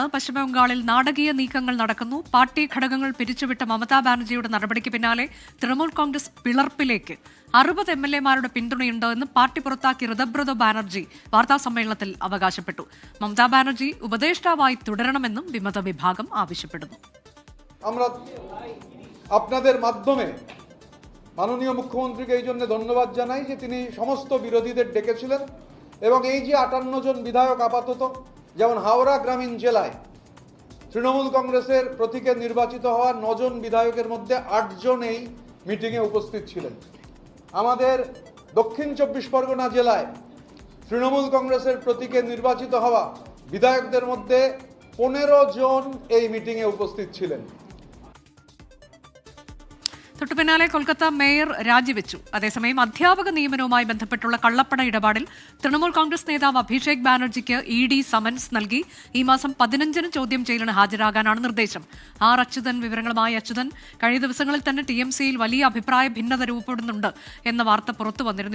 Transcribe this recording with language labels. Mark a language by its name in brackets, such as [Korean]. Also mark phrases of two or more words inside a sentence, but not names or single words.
[Malayalam] പശ്ചിമബംഗാളിൽ നാടകീയ നീക്കങ്ങൾ നടക്കുന്നു. പാർട്ടി ഘടകങ്ങൾ പിരിച്ചുവിട്ട മമതാ ബാനർജിയുടെ നടപടിക്ക് പിന്നാലെ തൃണമൂൽ കോൺഗ്രസ് പിളർപ്പിലേക്ക്. 60 MLA-മാരുടെ പിന്തുണയുണ്ട് എന്ന് പാർട്ടി പുറത്താക്കിയ ഋതബ്രത ബാനർജി വാർത്താസമ്മേളനത്തിൽ അവകാശപ്പെട്ടു. മമതാ ബാനർജി ഉപദേഷ്ടാവായി തുടരണമെന്നും വിമത വിഭാഗം ആവശ്യപ്പെടുന്നു. [Bangla] আপনাদের মাধ্যমে মাননীয় মুখ্যমন্ত্রীকে এই জন্য ধন্যবাদ জানাই যে তিনি সমস্ত বিরোধীদের ডেকেছিলেন এবং এই যে 58 জন বিধায়ক আপাতত যেমন হাওড়া গ্রামীণ জেলায় তৃণমূল কংগ্রেসের প্রতীকে নির্বাচিত হওয়া 9 জন বিধায়কের মধ্যে 8 জন এই মিটিংয়ে উপস্থিত ছিলেন। আমাদের দক্ষিণ 24 পরগনা জেলায় তৃণমূল কংগ্রেসের প্রতীকে নির্বাচিত হওয়া বিধায়কদের মধ্যে 15 জন এই মিটিংয়ে উপস্থিত ছিলেন। [Malayalam] തൊട്ടു പിന്നാലെ കൊൽക്കത്ത മേയർ രാജിവെച്ചു. അതേസമയം അധ്യാപക നിയമനവുമായി ബന്ധപ്പെട്ടുള്ള കള്ളപ്പണ ഇടപാടിൽ തൃണമൂൽ കോൺഗ്രസ് നേതാവ് അഭിഷേക് ബാനർജിക്ക് ED സമൻസ് നൽകി. ഈ മാസം 15-ന് ചോദ്യം ചെയ്യലിന് ഹാജരാകാനാണ് നിർദ്ദേശം. അച്യുതൻ വിവരങ്ങളുമായി. അച്യുതൻ, കഴിഞ്ഞ ദിവസങ്ങളിൽ തന്നെ TMCയിൽ വലിയ അഭിപ്രായ ഭിന്നത രൂപപ്പെടുന്നുണ്ട് എന്ന വാർത്ത പുറത്തു വന്നിരുന്നു.